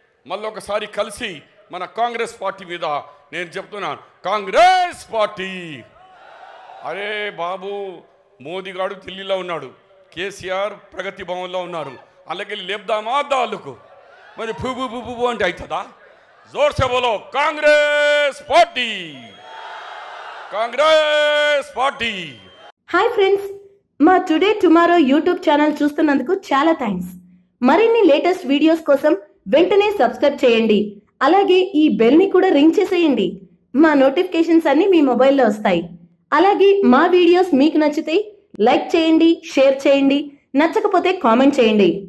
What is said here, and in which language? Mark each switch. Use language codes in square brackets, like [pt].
[te] మళ్ళీ ఒకసారి కలిసి మన కాంగ్రెస్ పార్టీ మీద నేను చెప్తున్నాను, కాంగ్రెస్ పార్టీ. అరే బాబు, మోదీ గారు ఢిల్లీలో ఉన్నాడు, కేసీఆర్ ప్రగతి భవన్లో ఉన్నారు, అలాగే లేపుదామా దాళ్ళకు? మరి పువ్వు అంటే అవుతుందా? [hi] जोर से बोलो Congress party, Congress party. [te] Hi friends, మా టుడే టుమారో యూట్యూబ్ ఛానల్ చూస్తున్నందుకు చాలా థ్యాంక్స్. మరిన్ని లేటెస్ట్ వీడియోస్ కోసం వెంటనే సబ్స్క్రైబ్ చేయండి. అలాగే ఈ బెల్ ని కూడా రింగ్ చేసేయండి. మా నోటిఫికేషన్స్ అన్ని మీ మొబైల్లో వస్తాయి. అలాగే మా వీడియోస్ మీకు నచ్చితే లైక్ చేయండి, షేర్ చేయండి, నచ్చకపోతే కామెంట్ చేయండి.